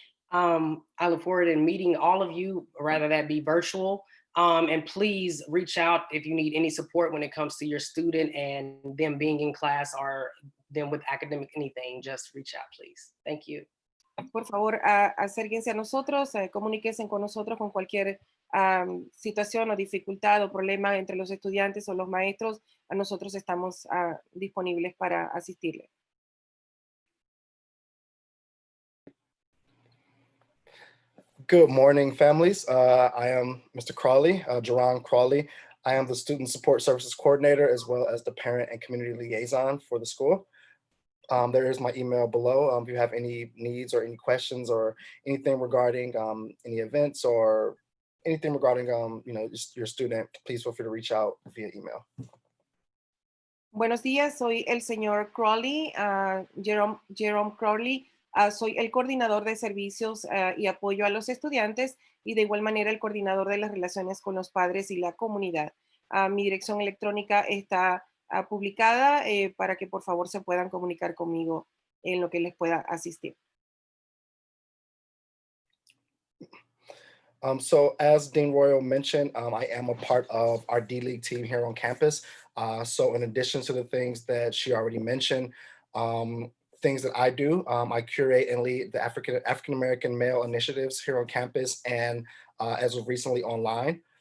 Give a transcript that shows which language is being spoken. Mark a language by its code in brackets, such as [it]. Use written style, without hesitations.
[en] I look forward to meeting all of you, rather that be virtual. And please reach out if you need any support when it comes to your student and them being in class or them with academic anything. Just reach out, please. Thank you. [es] Por favor, acérquense a nosotros, comuníquense con nosotros con cualquier situación o dificultad o problema entre los estudiantes o los maestros. Nosotros estamos disponibles para asistirles. [en] Good morning, families. I am Mr. Crawley, Jerron Crawley. I am the Student Support Services Coordinator, as well as the Parent and Community Liaison for the school. There is my email below. If you have any needs or any questions or anything regarding any events or anything regarding just your student, please feel free to reach out via email. [es] Buenos días, soy el señor Crowley, Jerome Crowley. Soy el coordinador de servicios y apoyo a los estudiantes, y de igual manera el coordinador de las relaciones con los padres y la comunidad. Mi dirección electrónica está publicada para que por favor se puedan comunicar conmigo en lo que les pueda asistir. [en] So as Dean Royal mentioned, I am a part of our D-League team here on campus. So in addition to the things that she already mentioned, things that I do, I curate and lead the African-American male initiatives here on campus, and as of recently online.